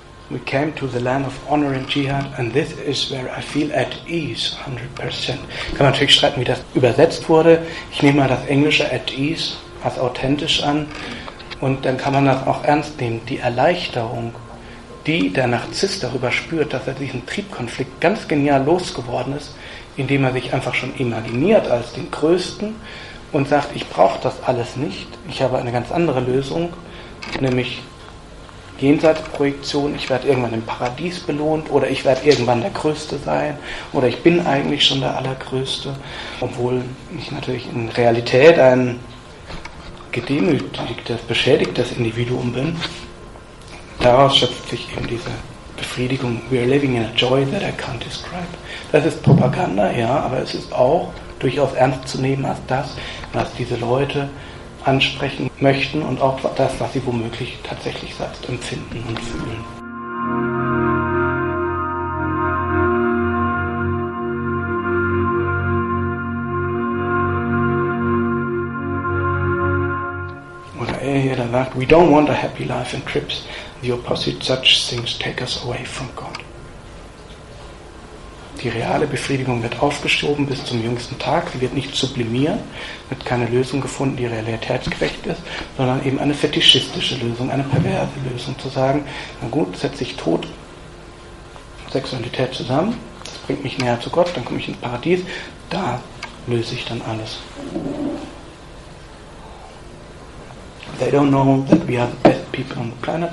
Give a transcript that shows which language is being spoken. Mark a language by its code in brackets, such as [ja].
[en] We came to the land of honor and jihad, and this is where I feel at ease, 100%. [de] Kann man natürlich streiten, wie das übersetzt wurde. Ich nehme mal das Englische at ease, als authentisch an. Und dann kann man das auch ernst nehmen. Die Erleichterung, die der Narzisst darüber spürt, dass er diesen Triebkonflikt ganz genial losgeworden ist, indem er sich einfach schon imaginiert als den Größten und sagt, ich brauche das alles nicht. Ich habe eine ganz andere Lösung, nämlich Jenseitsprojektion. Ich werde irgendwann im Paradies belohnt oder ich werde irgendwann der Größte sein oder ich bin eigentlich schon der Allergrößte, obwohl ich natürlich in Realität ein gedemütigtes, beschädigtes Individuum bin. Daraus schöpft sich eben diese Befriedigung. [en] We are living in a joy that I can't describe. [de] Das ist Propaganda, ja, aber es ist auch durchaus ernst zu nehmen als das, was diese Leute ansprechen möchten und auch das, was sie womöglich tatsächlich selbst empfinden und fühlen. Da sagt, [en] we don't want a happy life and trips. The opposite, such things take us away from God. [de] Die reale Befriedigung wird aufgeschoben bis zum jüngsten Tag. Sie wird nicht sublimiert, wird keine Lösung gefunden, die realitätsgerecht ist, sondern eben eine fetischistische Lösung, eine perverse Lösung. Zu sagen, na gut, setze ich Tod und Sexualität zusammen, das bringt mich näher zu Gott, dann komme ich ins Paradies, da löse ich dann alles. [en] They don't know that we are the best people on the planet.